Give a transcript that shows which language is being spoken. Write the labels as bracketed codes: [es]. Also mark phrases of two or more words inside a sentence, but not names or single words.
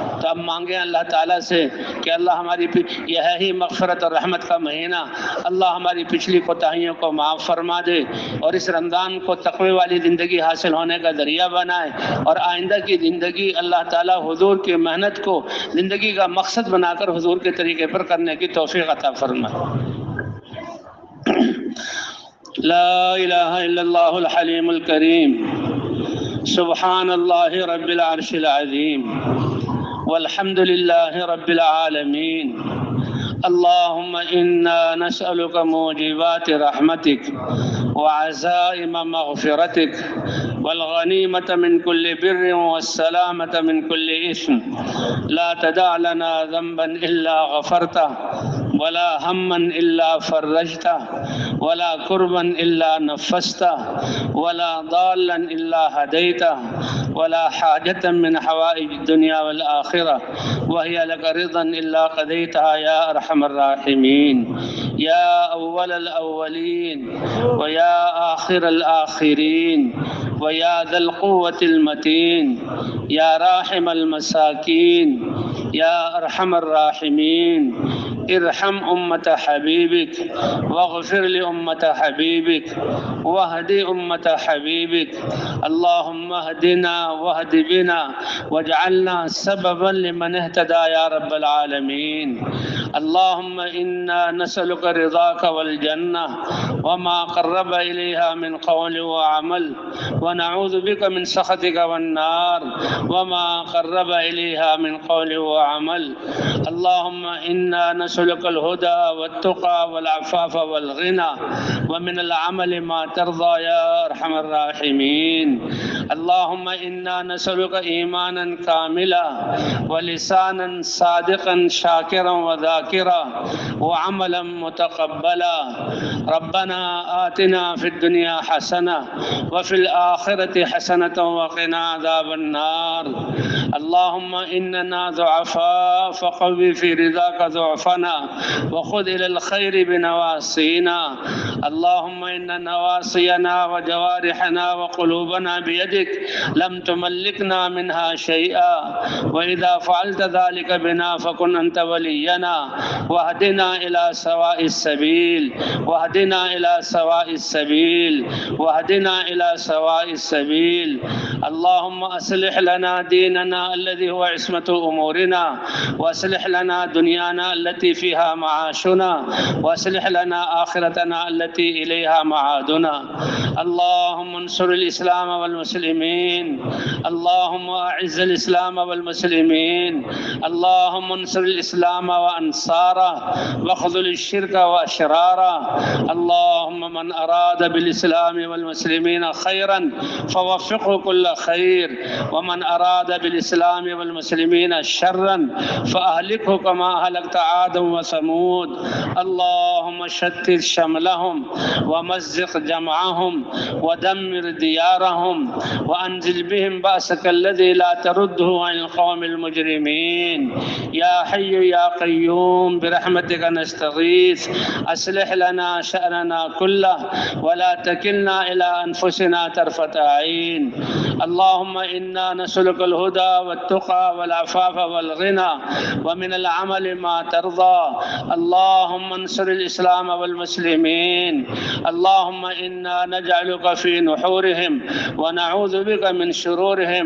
[hi] तो अब मांगे अल्लाह ताला से कि अल्लाह हमारी, यह है ही मग़फ़िरत और रहमत का महीना, अल्लाह हमारी पिछली कोताहियों को माफ़ फरमा दे और इस रमज़ान को तक़वे वाली ज़िंदगी हासिल होने का ज़रिया बनाए और आइंदा की ज़िंदगी अल्लाह ताला हुजूर की मेहनत को ज़िंदगी का मकसद बनाकर हुजूर के तरीक़े पर करने की तौफ़ीक़ अता फरमाए। [ar] لا إله إلا الله الحليم الكريم، سبحان الله رب العرش العظيم، والحمد لله رب العالمين. اللهم إنا نسألك موجبات رحمتك وعزائم مغفرتك والغنيمة من كل بر والسلامة من كل إثم. لا تدع لنا ذنبا إلا غفرته ولا هما إلا فرجته ولا كربا إلا نفسته ولا ضالا إلا هديته ولا حاجة من حوائج الدنيا والآخرة هي لك رضا إلا قضيتها يا أرحم الراحمين. يا أول الأولين ويا آخر الآخرين ويا ذا القوة المتين يا راحم المساكين يا أرحم الراحمين. ارحم أمة حبيبك واغفر لأمة حبيبك واهد أمة حبيبك. اللهم اهدنا واهد بنا واجعلنا سببا لمن اهتدى يا رب العالمين. اللهم إنا نسألك رضاك والجنة وما قرب إليها من قول وعمل ونعوذ بك من سخطك والنار وما قرب إليها من قول وعمل. اللهم إنا نسألك الهدى والتقى والعفاف والغنى ومن العمل ما ترضى يا أرحم الراحمين. اللهم إنا نسألك إيمانا كاملا ولسانا صادقا شاكرا وذاكرا وعملا متقبلا. ربنا آتنا في الدنيا حسنة وفي الآخرة حسنة وقنا عذاب النار. اللهم إننا ضعفاء فقو في رضاك ضعفنا وخذ إلى الخير بنواصينا. اللهم إن نواصينا وجوارحنا وقلوبنا بيدك لم تملكنا منها شيئا وإذا فعلت ذلك بنا فكن أنت ولينا واهدنا إلى سواء السبيل واهدنا إلى سواء السبيل واهدنا إلى سواء السبيل. اللهم أصلح لنا ديننا الذي هو عصمة أمورنا وأصلح لنا دنيانا التي فيها معاشنا وأصلح لنا آخرتنا التي إليها معادنا. اللهم انصر الإسلام والمسلمين. اللهم أعز الإسلام والمسلمين. اللهم انصر الإسلام وأنصاره واخذل الشرك وأشراره. اللهم من أراد بالإسلام والمسلمين خيرا فوفقه كل خير ومن أراد بالإسلام والمسلمين شرا فأهلكه كما أهلكت عاد وثمود. اللهم شتت شملهم ومزق جمعهم ودمر ديارهم وأنزل بهم بأسك الذي لا ترده عن القوم المجرمين. يا حي يا قيوم برحمتك نستغيث أصلح لنا شأننا كله ولا تكلنا إلى أنفسنا طرفة عين. اللهم إنا نسألك الهدى والتقى والعفاف والغنى ومن العمل ما ترضى. اللهم انصر الإسلام والمسلمين. اللهم إنا نجعلك في نحورهم ونعوذ بك من شرورهم.